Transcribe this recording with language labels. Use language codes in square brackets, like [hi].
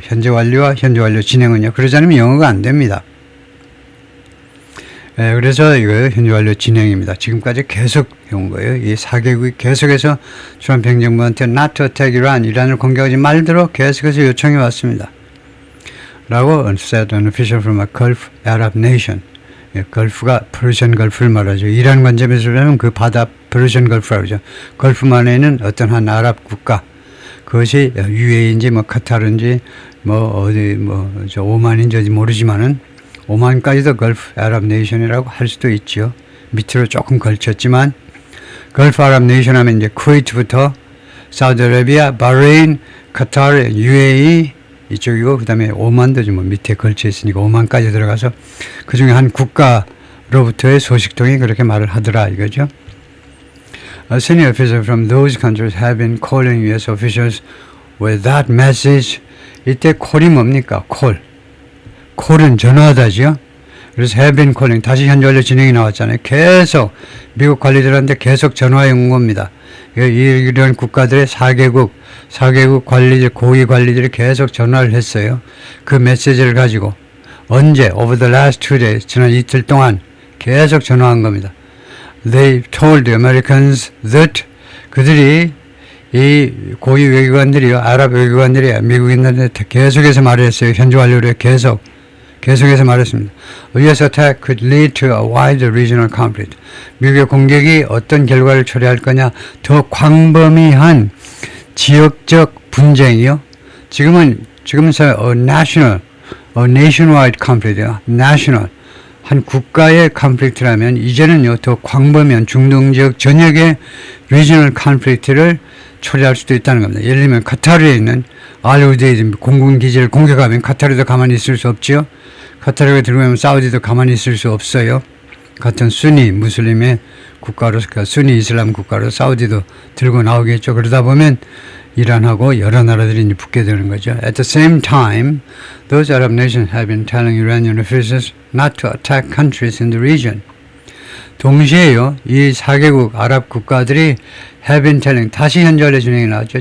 [ko] 현재 완료와 현재 완료 진행은요. 그러지 않으면 영어가 안 됩니다. 그래서 이거 현재 완료 진행입니다. 지금까지 계속 해온 거예요. 이 4개국이 계속해서 트럼프 행정부한테 [en] not to attack Iran, [ko] 이란을 공격하지 말도록 계속해서 요청해 왔습니다. [en] 라고 said an official from a Gulf Arab nation. [ko] 걸프가 퍼시안 걸프를 말하죠. 이란 관점에서 보면 그 바다 퍼시안 걸프라고 하죠. 걸프만에는 어떤 한 아랍 국가, 그것이 UAE인지 뭐 카타르인지 뭐 어디 뭐 저 오만인지 어디 모르지만은 오만까지도 걸프 아랍 네이션이라고 할 수도 있죠. 밑으로 조금 걸쳤지만 걸프 아랍 네이션 하면 이제 쿠웨이트부터 사우디아라비아, 바레인, 카타르, UAE 이쪽이고 그다음에 오만도 좀 밑에 걸쳐 있으니까 오만까지 들어가서 그 중에 한 국가로부터의 소식통이 그렇게 말을 하더라 이거죠. [en] Senior officials from those countries have been calling U.S. officials with that message. [ko] 이때 콜이 뭡니까? 콜은 전화하다죠. 그래서 [en] have been calling [ko] 다시 현재 완료 진행이 나왔잖아요. 계속 미국 관리들한테 계속 전화해 온 겁니다. 이런 국가들의 4개국 관리들, 고위 관리들이 계속 전화를 했어요. 그 메시지를 가지고 언제 [en] over the last 2 days [ko] 지난 이틀 동안 계속 전화한 겁니다. [en] They told the Americans that [ko] 그들이 이 고위 외교관들이요, 아랍 외교관들이 미국인들한테 계속해서 말했어요. 현재 완료를 계속해서 말했습니다. [en] U.S. attack could lead to a wide regional conflict. [ko] 미국의 공격이 어떤 결과를 초래할 거냐? 더 광범위한 지역적 분쟁이요. 지금은 nationwide conflict이요. national 한 국가의 conflict라면 이제는요 더 광범위한 중동 지역 전역의 [en] regional conflict [ko] 를 초래할 수도 있다는 겁니다. 예를 들면 카타르에 있는 알우데이드 공군 기지를 공격하면 카타르도 가만히 있을 수 없지요. 카타르가 들어오면 사우디도 가만히 있을 수 없어요. 같은 순니 무슬림의 국가로서 순니 이슬람 국가로 사우디도 들고 나오겠죠. 그러다 보면 이란하고 여러 나라들이 이제 붙게 되는 거죠. [en] At the same time, those Arab nations have been telling Iranian officials not to attack countries in the region. [ko] 동시에요, 이 4개국 아랍 국가들이 [en] have been telling, [ko] 다시 현재 완료 진행이 나왔죠.